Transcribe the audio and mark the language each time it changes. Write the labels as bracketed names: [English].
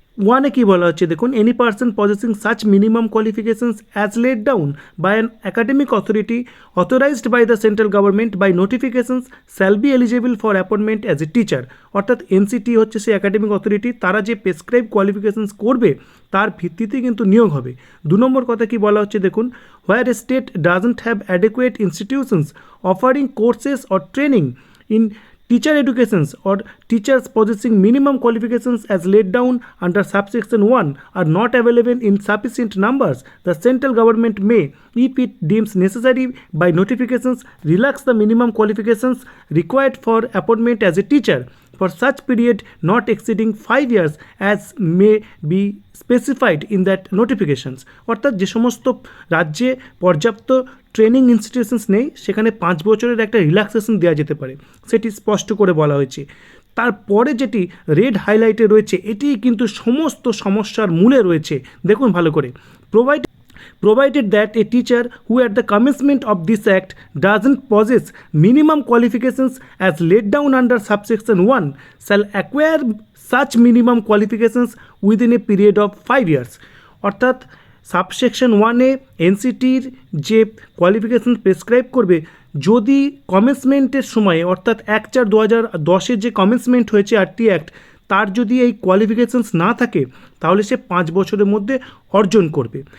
[Bangla] 1-এ কী বলা হচ্ছে দেখুন, [English] Any person possessing such minimum qualifications as laid down by an academic authority authorized by the central government by notifications shall be eligible for appointment as a teacher. [Bangla] অর্থাৎ NCT হচ্ছে সেই academic authority, তারা যে prescribe qualifications করবে তার ভিত্তিতে কিন্তু নিয়োগ হবে। 2 নম্বর কথা কি বলা হচ্ছে দেখুন, [English] Where a state doesn't have adequate institutions offering courses or training in teacher educations or teachers possessing minimum qualifications as laid down under subsection 1 are not available in sufficient numbers, the central government may, if it deems necessary by notifications, relax the minimum qualifications required for appointment as a teacher for such period not exceeding 5 years as may be specified in that notifications। [Bangla] অর্থাৎ যে সমস্ত রাজ্যে পর্যাপ্ত training institutions নেই, সেখানে 5 বছরের একটা relaxation দেওয়া যেতে পারে, সেটি স্পষ্ট করে বলা হয়েছে। তারপরে যেটি রেড হাইলাইটে রয়েছে, এটি কিন্তু সমস্ত সমস্যার মূলে রয়েছে। দেখুন ভালো করে, [English] provided that a teacher who at the commencement of this act doesn't possess minimum qualifications as laid down under subsection 1 shall acquire such minimum qualifications within a period of 5 years। [Bangla] অর্থাৎ সাবসেকশন 1-এ এনসিটির যে qualification prescribe করবে, যদি কমেন্সমেন্টের সময়ে অর্থাৎ 1/4/2010 যে commencement হয়েছে RT act, তার যদি এই কোয়ালিফিকেশনস না থাকে, তাহলে সে 5 বছরের মধ্যে অর্জন করবে।